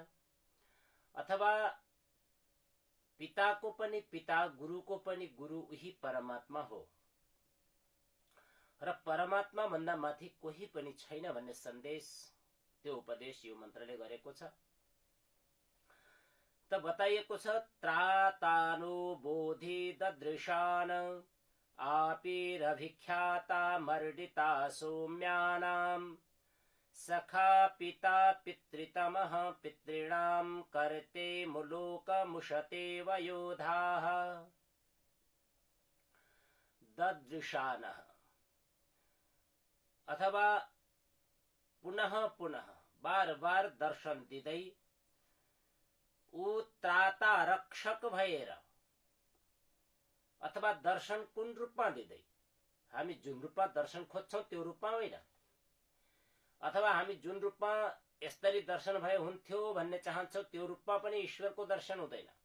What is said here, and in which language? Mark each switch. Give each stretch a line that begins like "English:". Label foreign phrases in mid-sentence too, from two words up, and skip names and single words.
Nepali: अथवा पिताको पनि पिता, गुरुको पनि गुरु उही परमात्मा हो र परमात्मा भन्दा माथि कोही पनि छैन भन्ने सन्देश त्यो उपदेश यो मन्त्रले गरेको छ। त बताइएको छ
Sanskrit: त्रातानो बोधि ददृशान आपिरभिख्याता मर्डिता सौम्यानां सखा पिता पितृतमः पितॄणां कर्ते मुलोकमुशते वयोधाः।
Nepali: ददृशानः अथवा पुनः पुनः बार बार दर्शन दिँदै ऊ त्राता रक्षक भएर अथवा दर्शन कुन रूपमा दिँदै, हामी जुन रूपमा दर्शन खोज्छौं त्यो रूपमा होइन, अथवा हामी जुन रूपमा यसरी दर्शन भए हुन्थ्यो भन्ने चाहन्छौं त्यो रूपमा पनि ईश्वरको दर्शन हुँदैन।